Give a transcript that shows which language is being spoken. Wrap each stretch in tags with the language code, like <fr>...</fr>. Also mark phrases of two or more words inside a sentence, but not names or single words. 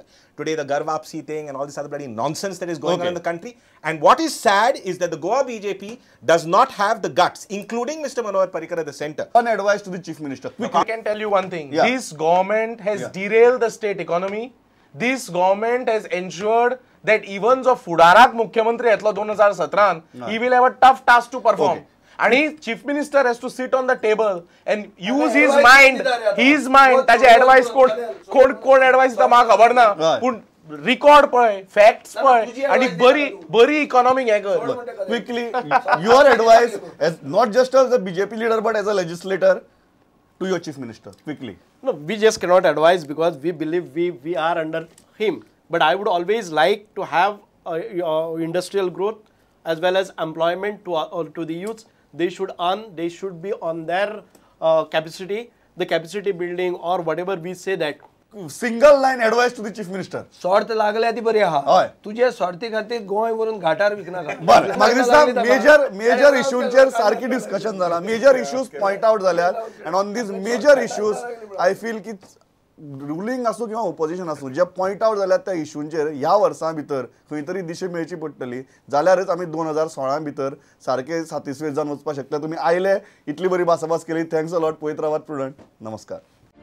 <en>Today, the Garvapsi thing and all this other bloody nonsense that is going on in the country. And what is sad is that the Goa BJP does not have the guts, including Mr. Manohar Parrikar at the center. An advice to the Chief Minister. I can tell you one thing. This government has derailed the state economy. This government has ensured that even</en> <kok>जो फुडाराक मुख्यमंत्री येतलो 2017</kok> <en>he will have a tough task to perform and chief minister has to sit on the table and use his mind</en> <kok>ताजे एडवाइस कोण एडवाइस दिता म्हाका खबर ना पूण रिकॉर्ड पळय फॅक्ट्स पळय आणि बरी इकॉनॉमिक हे कर</kok> <en>quickly your advice as not just as a BJP leader but as a legislator to your chief minister quickly. No, we just cannot advise because we believe we are under him, but I would always like to have industrial growth as well as employment to the youths. They should be on their capacity, the capacity building or whatever we say that. Single line advice to the chief minister.</en> <kok>स्वार्थ लागल्या ती बरी आहा तुझे स्वार्थी खातीर गोंय वरून घाटार विकना बरं म्हाका दिसता मेजर इश्यूचेर सारकी डिस्कशन जाला</kok> <en>major issues point out</en> <kok>जाल्यात</kok> <en>and on these major issues I feel</en> <kok>की रुलींग आसूं किंवा ओपोजिशन आसूं जे</kok> <en>point out</en> <kok>जाल्यात त्या इश्यूंचेर ह्या वर्सां भितर खंय तरी दिशा मेळची पडटली जाल्यारच आमी 2016 भितर सारके सातिस्वेद जावन वचपाक शकता तुमी आयले इतली बरी भासाभास केली</kok> <en>thanks a lot</en> <kok>पळयत रावात प्रुडंट नमस्कार</kok>